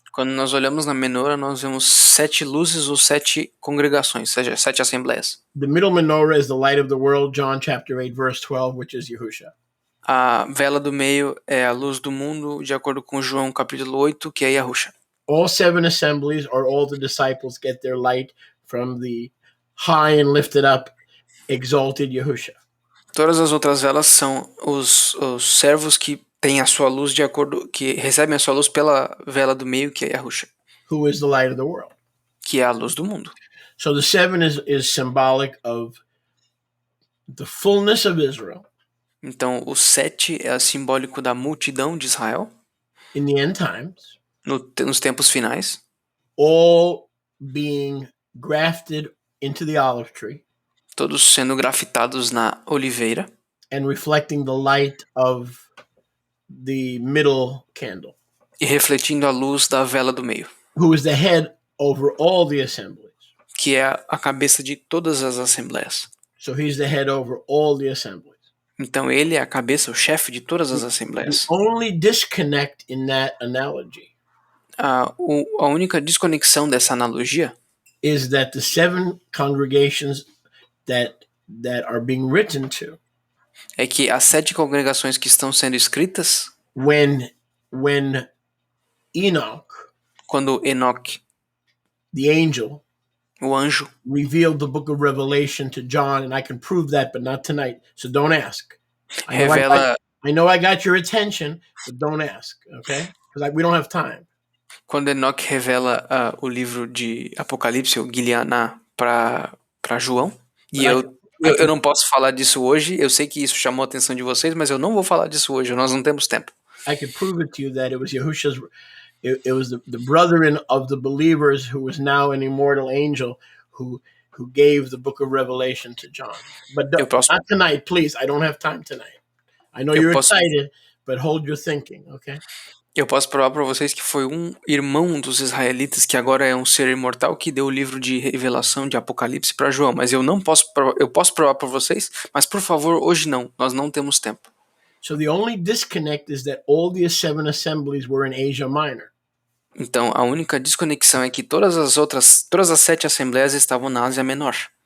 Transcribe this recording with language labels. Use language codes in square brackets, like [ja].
[pt] Quando nós olhamos na menorah, nós vemos 7 luzes ou 7 congregações, ou seja, 7 assembleias. [en] The middle menorah is the light of the world, John chapter 8, verse 12, which is Yahusha. [pt] A vela do meio é a luz do mundo, de acordo com João capítulo 8, que é Yahusha. [en] All 7 assemblies or all the disciples get their light from the high and lifted up, exalted Yahusha. [pt] Todas as outras velas são os servos que têm a sua luz de acordo, que recebem a sua luz pela vela do meio, que é Yahusha, [en] Who is the light of the world. [pt] que é a luz do mundo. [en] So the 7 is symbolic of the fullness of Israel [pt] Então, o 7 é simbólico da multidão de Israel [en] in the end times, [pt] nos tempos finais, [en] all being grafted into the olive tree [pt] todos sendo grafitados na oliveira [en] and reflecting the light of the middle candle, [pt] e refletindo a luz da vela do meio, [en] who is the head over all the assemblies. [pt] que é a cabeça de todas as assembleias. [en] So he's the head over all the assemblies. [pt] Então ele é a cabeça, o chefe de todas as assembleias. [en] The only disconnect in that analogy [pt] A única desconexão dessa analogia [en] is that the 7 congregations that are being written to, [pt] é que as 7 congregações que estão sendo escritas, [en] when Enoch, [pt] quando Enoque, [en] the angel, [pt] o anjo, [en] revealed the book of Revelation to John, and I can prove that, but not tonight. So don't ask. [pt] revela, [en] I know I got your attention, but don't ask, okay? Because we don't have time. [pt] Quando Enoque revela o livro de Apocalipse, o Guilhaná, para João, e [en] But [pt] eu não posso falar disso hoje, eu sei que isso chamou a atenção de vocês, mas eu não vou falar disso hoje, nós não temos tempo. [en] I could prove it to you that it was Yahusha's. It was the brethren of the believers who was now an immortal angel who gave the book of Revelation to John. But [pt] Eu posso, [en] not tonight, please. I don't have time tonight. I know [pt] eu [en] you're [pt] posso, [en] excited, but hold your thinking, okay? [pt] eu posso provar para vocês que foi um irmão dos israelitas, que agora é um ser imortal, que deu o livro de revelação de Apocalipse para João, mas eu não posso provar, eu posso provar para vocês, mas por favor, hoje não, nós não temos tempo. [en] So the only disconnect is that all the 7 assemblies were in Asia Minor. [pt] Então, a única desconexão é que todas as 7 assembleias estavam na Ásia Menor.